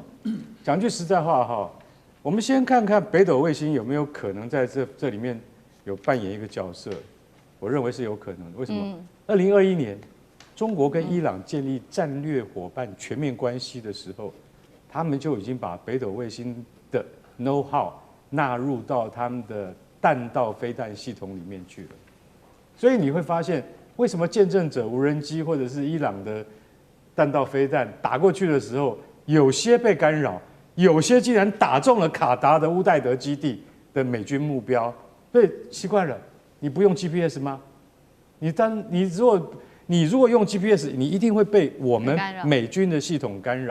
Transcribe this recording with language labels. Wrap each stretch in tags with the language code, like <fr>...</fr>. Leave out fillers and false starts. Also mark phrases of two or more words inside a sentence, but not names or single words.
<zh>講句實在話哈，我們先看看北斗衛星有沒有可能在這裡面有扮演一個角色。我認為是有可能的。為什麼？2021年，中國跟伊朗建立戰略夥伴全面關係的時候，他們就已經把北斗衛星的 know-how 納入到他們的彈道飛彈系統裡面去了。所以你會發現，為什麼見證者無人機或者是伊朗的彈道飛彈打過去的時候，有些被干擾，有些竟然打中了卡達的烏代德基地的美軍目標？所以奇怪了，你不用 GPS 嗎？你如果用 GPS， 你一定會被我們美軍的系統干擾。</zh>